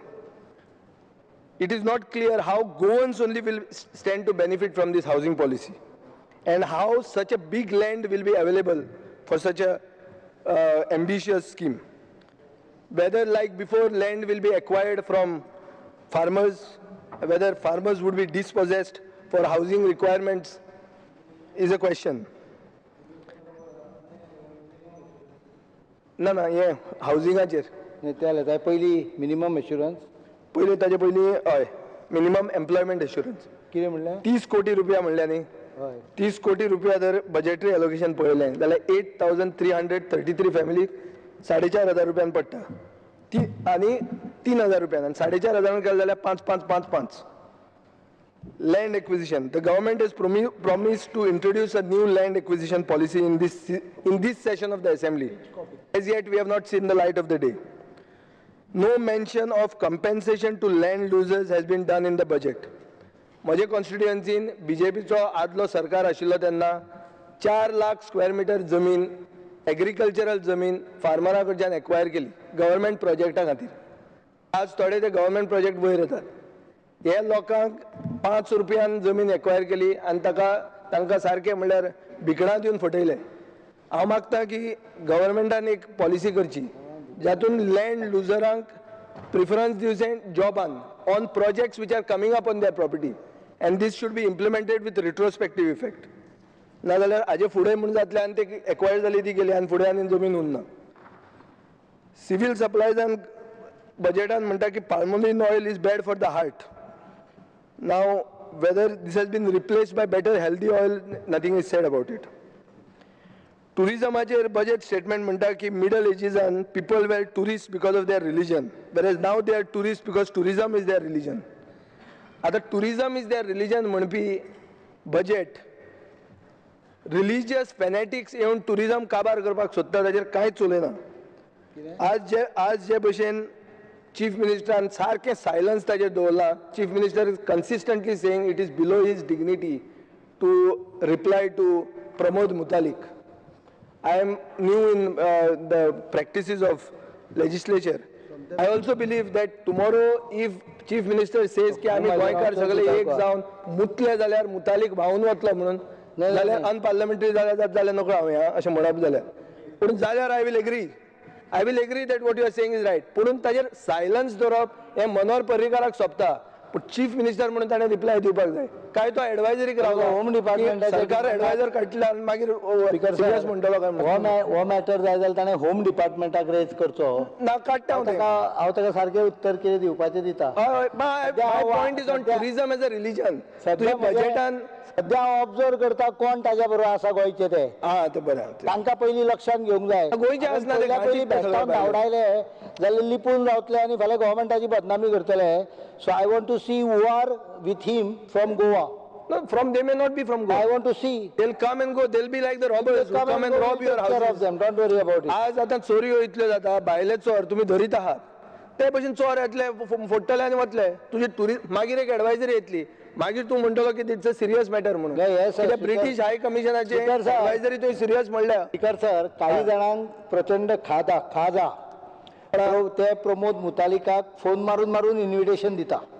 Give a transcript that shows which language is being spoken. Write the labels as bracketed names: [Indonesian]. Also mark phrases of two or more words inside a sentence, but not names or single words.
[English] It is not clear how Goans only will stand to benefit from this housing policy and how such a big land will be available for such a ambitious scheme. Whether like before land will be acquired from farmers, whether farmers would be dispossessed for housing requirements is a question. [Konkani] ना ये हाउसिंगाचेर पयली [English] minimum assurance [Konkani] पयली ताजे पयली हय [English] minimum employment assurance [Konkani] कितें म्हणलें 30 कोटी रुपया म्हणल्या न्ही हय 30 कोटी रुपया जर [English] budgetary allocation [Konkani] पळयलें जाल्यार 8,333 फॅमिलीक 4,500 रुपयान पडटा ती आनी 3,000 रुपयान आनी 4,500 केलें जाल्यार 5,555 [English] land acquisition. The government has promised to introduce a new land acquisition policy in this session of the assembly. As yet, we have not seen the light of the day. No mention of compensation to land losers has been done in the budget. [Konkani] म्हजे कॉन्स्टिट्युएन्सीन बीजेपीचो आदलो सरकार आशिल्लो तेन्ना 4 लाख स्क्वेअर मीटर जमीन एग्रीकल्चरल जमीन फार्मरा कडच्यान एक्वायर केली गव्हर्मेंट प्रोजेक्टा खातीर. आज थोडे ते गव्हर्मेंट प्रोजेक्ट वयर येतात. हे लोकांक 5 रुपयान जमीन एक्वायर केली आनी तांकां सारकें म्हणल्यार भिकणां दिवन फटयले. हांव मागतां की गव्हर्मेंटान एक पॉलिसी करची जातून लँड लुजरांक प्रिफरन्स दिवचें जॉबान [English] on projects which are coming up on their property and this should be implemented with retrospective effect. [Konkani] नाजाल्यार हाजे फुडें म्हणून जातलें आनी ते एक्वायर जाली ती गेली आनी फुडें आनी जमीन उरना. सिव्हील सप्लायजान बजेटान म्हणटा की [English] palmolein oil is bad for the heart. Now, whether this has been replaced by better healthy oil, nothing is said about it. Tourismacher budget statement [Konkani] म्हणटा की [English] middle ages and people were tourists because of their religion, whereas now they are tourists because tourism is their religion. [Konkani] आता [English] tourism is their religion [Konkani] म्हणपी [English] budget religious fanatics [Konkani] येवन tourism काबार करपाक सोदता ताचेर कांयच उलयना. आज जे भशेन [English] Chief Minister and [Konkani] सारकें silence ताजेर दवरला. [English] Chief Minister is consistently saying it is below his dignity to reply to Pramod Mutalik. I am new in the practices of legislature. I also believe that tomorrow if Chief Minister says [Konkani] की आमी गोंयकार सगळे एक जावन मुतले जाल्यार मुतालिक भावून वतलो म्हणून जाल्यार अनपार्लियामेंटरी जाल्यार नकळो हांव अशें म्हणप जाल्यार पूण जाल्यार [English] I will agree that what you are saying is right. [Konkani] पुणून ताजेर सायलन्स दवरप हें मनोहर पर्रीकाराक सोबता पूण [English] Chief Minister [Konkani] म्हणून ताणें रिप्लाय दिवपाक जाय. काय तो एडवायजरीक रावलो होम डिपार्टमेंटाचेर सरकार एडवायजर काडटले आनी मागीर सिरियस म्हणटलो काय हो मॅटर जाय जाल्यार ताणें होम डिपार्टमेंटाक रेज करचो. ना काडटा हांव ताका सारकें उत्तर कितें दिवपाचें दिता. [English] My point is on tourism as a religion. [Konkani] तुज्या बजेटान सध्या हांव ऑब्जर्व करता कोण ताज्या बरोबर आसा गोंयचे ते. ते बरें तांकां पयलीं लक्षांत घेवंक जाय. गोंयचे आसना ते पयलीं बेश्टावन धांवडायले जाल्यार लिपून रावतले आनी फाल्यां गव्हर्मेंटाची बदनामी करतले. [English] So I want to see who are with him from Goa. No, they may not be from Goa. I want to see. They'll come and go. They'll be like the robbers who come and rob your houses. Of them. Don't worry about it. [Konkani] आज आतां चोरयो इतल्यो जाता भायले चोर तुमी धरीत आहात ते भशेन चोर येतले फोडटले आनी वतले. तुजी मागीर एक एडवायजरी येतली मागीर तूं म्हणटलो की [English] it's a serious matter [Konkani] म्हणून. ब्रिटीश हाय कमिशनाचे एडवायजरी तुवें सिरियस म्हणल्या. स्पीकर सर काही जाणांक प्रचंड खाजा ते प्रमोद मुतालिकाक फोन मारून इन्व्हिटेशन दिता.